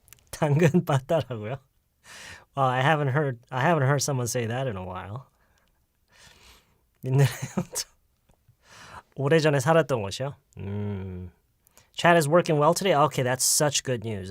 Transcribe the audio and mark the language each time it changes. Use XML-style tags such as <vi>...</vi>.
<ko>당근 빠따라고요?</ko> <en>Well, I haven't heard someone say that in a while.</en> <ko>오래전에 살았던 곳이요?</ko> <en>Chat is working well today? Okay, that's such good news.</en>